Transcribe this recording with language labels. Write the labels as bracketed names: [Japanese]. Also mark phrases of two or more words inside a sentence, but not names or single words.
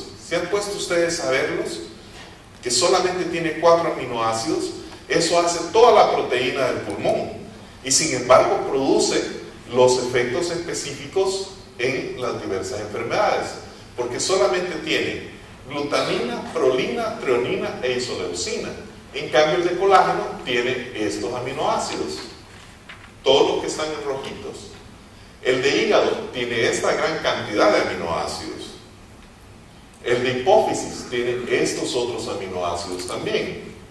[Spanish] ¿Se han puesto ustedes a verlos? Que solamente tiene 4 aminoácidos. Eso hace toda la proteína del pulmón y sin embargo produce los efectos específicos en las diversas enfermedades, porque solamente tiene glutamina, prolina, treonina e isoleucina. En cambio, el de colágeno tiene estos aminoácidos, todos los que están en rojitos. El de hígado tiene esta gran cantidad de aminoácidos. El de hipófisis tiene estos otros aminoácidos también.